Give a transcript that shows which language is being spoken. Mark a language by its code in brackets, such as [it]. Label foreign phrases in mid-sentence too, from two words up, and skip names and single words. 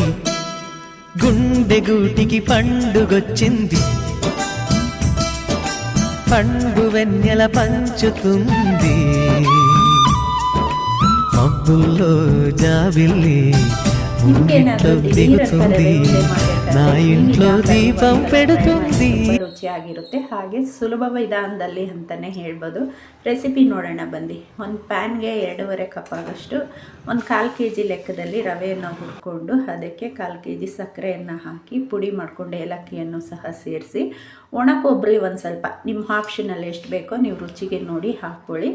[te] గుండె గూటికి పండుగొచ్చింది, పండు వెన్నెల పంచుతుంది. మబ్బుల్లో జాబిల్లి ముంగిట్లో దిగుతుంది, నా ఇంట్లో దీపం పెడుతుంది. [kn] ರುಚಿಯಾಗಿರುತ್ತೆ. ಹಾಗೆ ಸುಲಭ ವಿಧಾನದಲ್ಲಿ ಅಂತಲೇ ಹೇಳ್ಬೋದು. ರೆಸಿಪಿ ನೋಡೋಣ ಬನ್ನಿ. ಒಂದು ಪ್ಯಾನ್ಗೆ 2.5 ಕಪ್ ಆಗೋಷ್ಟು 1/4 kg ಲೆಕ್ಕದಲ್ಲಿ ರವೆಯನ್ನು ಹುರ್ಕೊಂಡು ಅದಕ್ಕೆ 1/4 kg ಸಕ್ಕರೆಯನ್ನು ಹಾಕಿ ಪುಡಿ ಮಾಡಿಕೊಂಡು ಏಲಕ್ಕಿಯನ್ನು ಸಹ ಸೇರಿಸಿ, ಒಣ ಕೊಬ್ಬರಿ ಒಂದು ಸ್ವಲ್ಪ ನಿಮ್ಮ ಆಪ್ಷನಲ್ಲಿ ಎಷ್ಟು ಬೇಕೋ ನೀವು ರುಚಿಗೆ ನೋಡಿ ಹಾಕ್ಕೊಳ್ಳಿ.